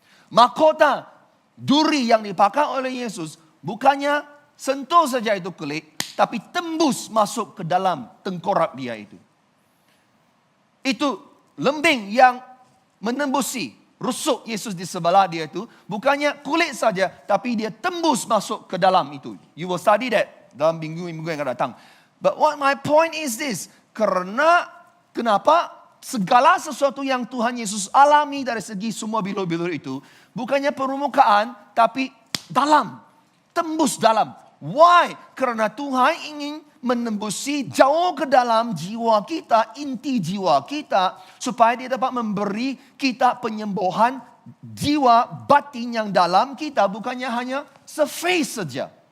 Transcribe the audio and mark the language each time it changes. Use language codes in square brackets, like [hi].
[ms] Mahkota duri yang dipakai oleh Yesus bukannya sentuh saja itu kulit, tapi tembus masuk ke dalam tengkorak dia itu. Itu lembing yang menembusi rusuk Yesus di sebelah dia itu. Bukannya kulit saja, tapi dia tembus masuk ke dalam itu. [en] You will study that [ms] dalam minggu-minggu yang akan datang. [en] But what my point is this. [ms] Kenapa? Segala sesuatu yang Tuhan Yesus alami dari segi semua bilur-bilur itu. Bukannya permukaan, tapi dalam. Tembus dalam. [en] Why? [ms] Karena Tuhan ingin menembusi jauh ke dalam jiwa kita, inti jiwa kita, supaya dia dapat memberi kita penyembuhan jiwa batin yang dalam kita, bukannya hanya surface saja.